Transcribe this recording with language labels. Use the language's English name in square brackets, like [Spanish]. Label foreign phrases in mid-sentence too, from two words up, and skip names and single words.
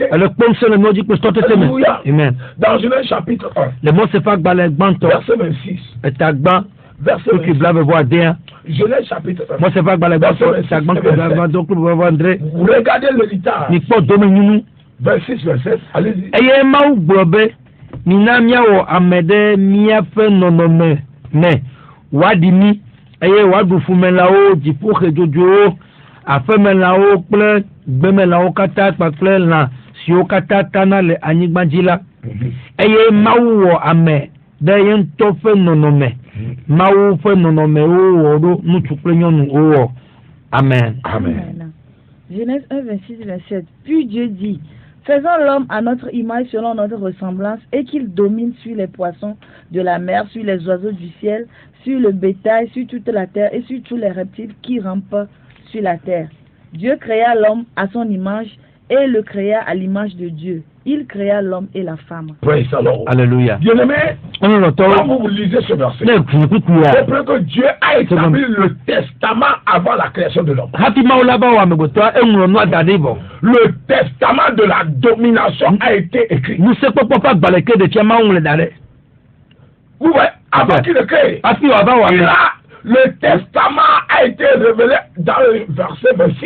[French] Alléluia. Dans Genèse chapitre 1, verset 26. Verset 26. Genèse chapitre 1. Verset 26. Vous regardez l'héritage. 26, verset. Allez-y. [Ewe] Eye wadu fumelawo dziƒo xedzodzo afemelawo kple gbemelawo katã kpakple lã siwo katã tana le anyigba dzi la. Eye Mawu wɔ ame ɖe ye ŋutɔ ƒe nɔnɔme. Mawu ƒe nɔnɔmewo wɔ ɖo ŋutsu kple nyɔnu wowɔ. [French] Amen. Amen. Genèse 1, 26, 27. Puis Dieu dit, faisons l'homme à notre image selon notre ressemblance et qu'il domine sur les poissons de la mer, sur les oiseaux du ciel, sur le bétail, sur toute la terre et sur tous les reptiles qui rampent sur la terre. Dieu créa l'homme à son image, et le créa à l'image de Dieu. Il créa l'homme et la femme. [English] Praise the Lord. [French] Alléluia. Bien-aimé, quand vous lisez ce verset, c'est vrai que Dieu a établi le testament avant la création de l'homme. Le testament de la domination a été écrit. Vous voyez, avant qu'il le crée, le testament a été révélé dans le verset 26.